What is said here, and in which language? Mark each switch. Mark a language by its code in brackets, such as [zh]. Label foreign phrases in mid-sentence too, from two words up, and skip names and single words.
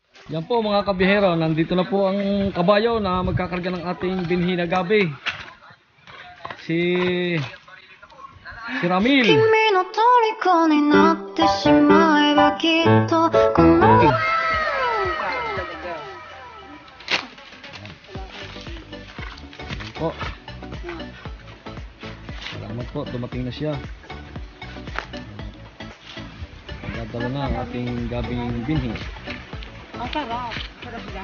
[tl] Yan po mga kabihero, nandito na po ang kabayo na magkakarga ng ating binhi na gabi. Si Ramil. [ja] 君の虜になってしまえばきっとこの [tl] Po. Salamat po, dumating na siya. Dadala na ang ating gabing binhi. Ang sarap. Sarap yan.